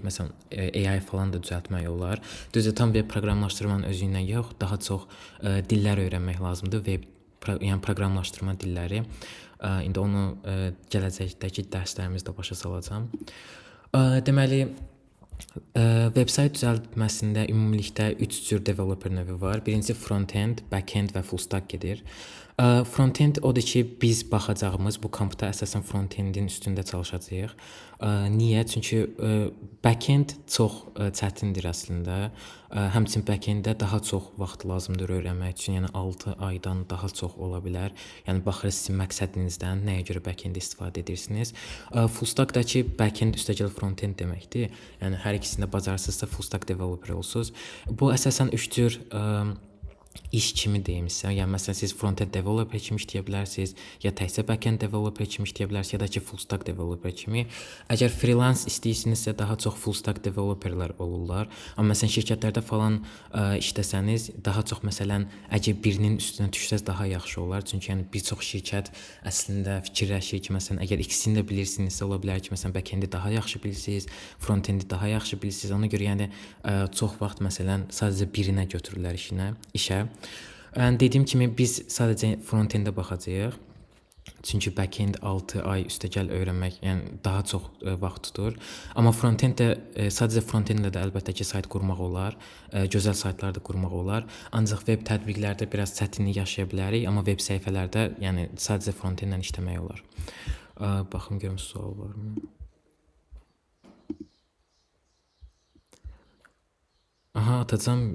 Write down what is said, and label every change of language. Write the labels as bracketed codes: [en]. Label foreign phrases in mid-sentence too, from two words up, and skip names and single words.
[az] Məsələn, AI falan da düzəltmək olar. Düzdür, tam veb proqramlaşdırmanın özü ilə yox, daha çox dillər öyrənmək lazımdır. Yəni proqramlaşdırma dilləri. İndi onu gələcəkdəki dərslərimizdə başa salacağam. Deməli, veb-sayt düzəltməsində ümumilikdə 3 cür developer növü var. Birincisi front-end, back-end və [en] full stack [az] gedir. Front-end odur ki, biz baxacağımız bu kampda əsasən front-endin üstündə çalışacağıq. Niyə? Çünki back-end çox çətindir əslində. Həmçinin back-enddə daha çox vaxt lazımdır öyrənmək üçün. Yəni 6 aydan daha çox ola bilər. Yəni baxır sizin məqsədinizdən, nəyə görə back-end istifadə edirsiniz. [en] Full stack-dakı [az] back-end üstəgəl front-end deməkdir. Yəni hər ikisində bacarırsınızsa [en] full stack developer [az] olursunuz. Bu əsasən 3 cür iş kimi deyimsə, yəni məsələn siz [en] front-end developer [az] kimi işləyə bilərsiniz, ya təkcə [en] back-end developer [az] kimi işləyə bilərsiniz, ya da ki [en] full stack developer [az] kimi. Əgər freelance istəyirsinizsə daha çox [en] full stack developerlər [az] olurlar. Amma məsələn şirkətlərdə falan işləsəniz, daha çox məsələn əgər birinin üstünə düşsəz daha yaxşı olar. Çünki yəni bir çox şirkət əslində fikirləşir ki, məsələn əgər ikisini də bilirsinizsə, ola bilər ki, məsələn back-endi daha yaxşı bilirsiniz, front-endi daha yaxşı bilirsiniz. Ona görə yəni çox vaxt məsələn sadəcə birinə götürürlər işə. Dediyim kimi biz sadəcə front-endə baxacağıq. Çünki back-end 6 ay üstəgəl öyrənmək, yəni daha çox vaxt tutur. Amma front-enddə sadəcə front-endlə də əlbəttə ki sayt qurmaq olar, gözəl saytlar da qurmaq olar. Ancaq veb tətbiqlərdə biraz çətinlik yaşaya bilərik, amma veb səhifələrdə yəni sadəcə front-endlə işləmək olar. Baxım görüm sual varmı? Aha, atacağım.